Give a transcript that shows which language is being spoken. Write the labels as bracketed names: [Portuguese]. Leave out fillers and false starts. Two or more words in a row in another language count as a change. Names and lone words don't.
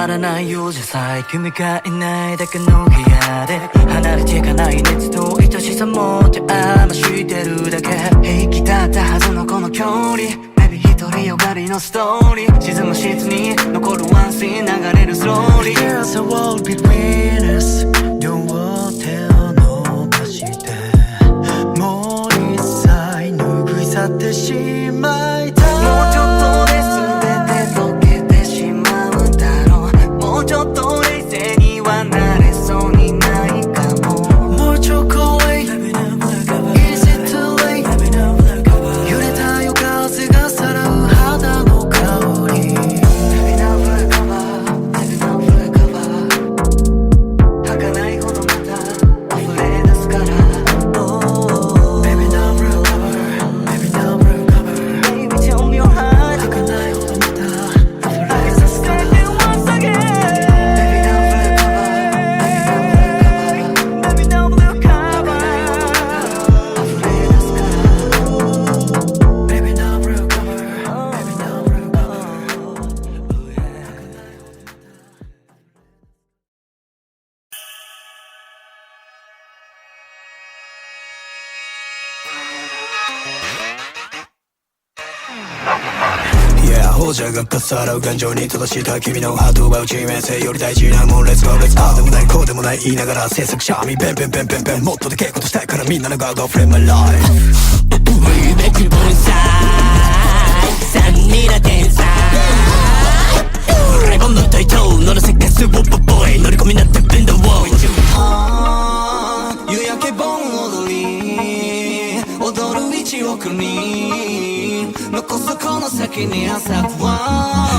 [Japanese] ないようじゃさえ君がいないだけの部屋で離れていかない熱と愛しさもって余してるだけ平気だったはずのこの距離Maybe独りよがりのストーリー沈む室に残るワンシーン流れるスローリー [English] There's a wall between us [Japanese] 両手を伸ばしてもう一切拭い去ってしまいたいもうちょっとで全て溶けてしまうだろうもうちょっと冷静にはなれそうにないかももうちょっと [English] Is it too late [Japanese] 揺れた夜風がさらう肌の香り [English] Baby now full cover Baby now full cover [Japanese] 儚いほどまた溢れ出すから [English] Oh Baby now full cover Baby now full cover Baby tell me your heart [Japanese] 儚いほどまた溢れ出すから [English] Once again Baby now full cover Baby now full cover Baby now full cover [Japanese] 溢れ出すから [English] Baby now full cover Baby now full cover [Japanese] Yeah 放射がかさらう感情に正した君のハートは致命性より大事なもん [English] Let's go let's go [Japanese] ああでもないこうでもない言いながら制作者みペンペンペンペンペンもっとでけえことしたいからみんなのガード [English] Frame my life Remake it inside [Japanese] 三人の天才レボンのタイトル乗らせかすウォッパボーイ乗り込みなってベンドウォー夕焼け盆踊り踊る1億人残すこの先に朝は